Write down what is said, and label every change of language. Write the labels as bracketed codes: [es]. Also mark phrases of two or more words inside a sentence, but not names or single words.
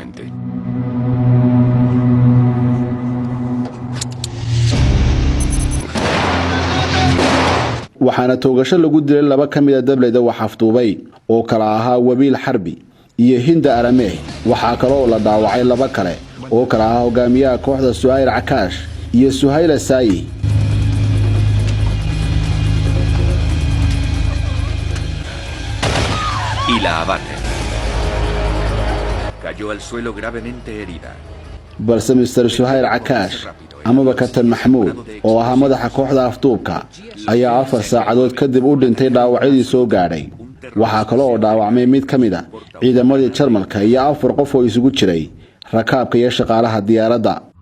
[so] waxaana toogasho lagu dilay laba kamid ah dableyda wax afduubay oo kala ahaa Wabiil Xarbi iyo Hinda Arameh waxa kale oo la dhaawacay laba kale oo kala ahaa hogaamiyaha kooxda Suhayl Akaash iyo Suhayl Saayi [es] y la abate. Cayó al suelo gravemente herida. balse Mr. [so] Suhayl Akaash amaba Kabtan Maxamuud oo ahaa madaxa kooxda afduubka ayaa 4 saacadood kadib u dhintay dhaawacyadii soo gaadhay waxa kale oo dhaawacmay mid kamid ah ciidamadii Jarmalka iyo 4 qof oo isugu jiray rakaabka iyo shaqaalaha diyaaradda